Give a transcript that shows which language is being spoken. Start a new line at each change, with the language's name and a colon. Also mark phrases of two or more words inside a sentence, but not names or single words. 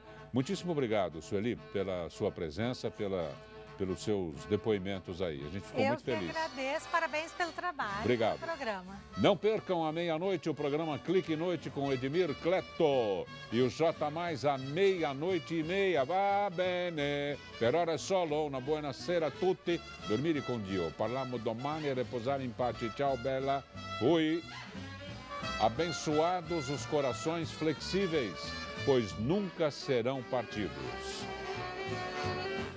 Portuguese: Muitíssimo obrigado, Sueli, pela sua presença, pelos seus depoimentos aí. A gente ficou muito feliz. Eu que agradeço, parabéns pelo trabalho. Obrigado. Pelo programa. Não percam à meia-noite o programa Clique Noite com Edmir Cleto e o J Mais à 00:30.
Italian: Va bene. Per ora è solo una buonasera a tutti. Dormire con Dio. Parliamo domani e reposare in pace. Ciao bella.
Portuguese: Fui. Abençoados os corações flexíveis, pois nunca serão partidos.